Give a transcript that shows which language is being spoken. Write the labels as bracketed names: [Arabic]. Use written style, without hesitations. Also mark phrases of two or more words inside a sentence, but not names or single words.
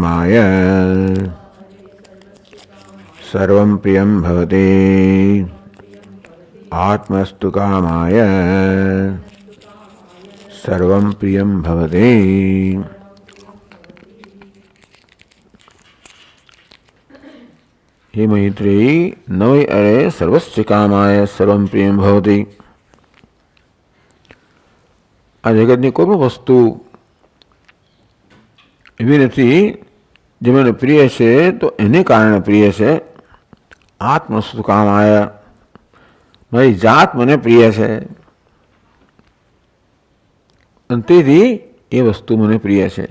[Sanskrit] कामाय सर्वं प्रियं भवति आत्मस्तु कामाय सर्वं प्रियं भवति। हे मैत्रेयी, न वै अरे सर्वस्य कामाय सर्वं प्रियं भवति। [Gujarati] આ જગતની કોઈ પણ વસ્તુ એવી નથી જે મને પ્રિય છે તો એને કારણે પ્રિય છે. [Sanskrit] आत्मस्तु कामाय, [Gujarati] મારી જાત મને પ્રિય છે અને તેથી એ વસ્તુ મને પ્રિય છે.